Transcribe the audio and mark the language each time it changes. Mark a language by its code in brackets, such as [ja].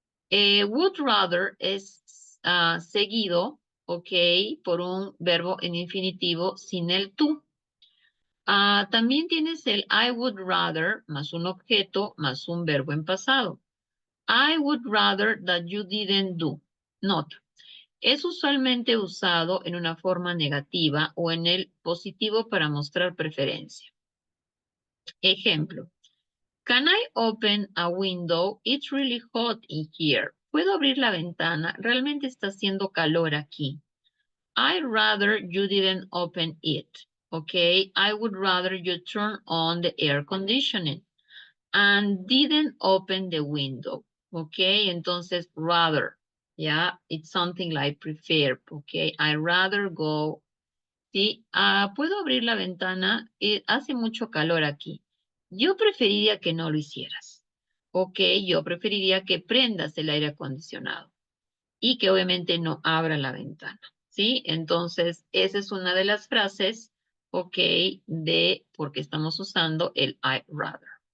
[es] Would rather es seguido, por un verbo en infinitivo sin el tú. También tienes el [en] I would rather [es] más un objeto más un verbo en pasado. [en] I would rather that you didn't do. Not. [es] Es usualmente usado en una forma negativa o en el positivo para mostrar preferencia. [en] Ejemplo. Can I open a window? It's really hot in here. [es] ¿Puedo abrir la ventana? Realmente está haciendo calor aquí. [en] I'd rather you didn't open it. I would rather you turn on the air conditioning and didn't open the window. Entonces, rather. Yeah, it's something like prefer, I rather go, ¿sí? [es] ¿Puedo abrir la ventana? Hace mucho calor aquí. Yo preferiría que no lo hicieras. Yo preferiría que prendas el aire acondicionado y que obviamente no abra la ventana, ¿sí? Entonces, esa es una de las frases, de porque estamos usando el I'd rather.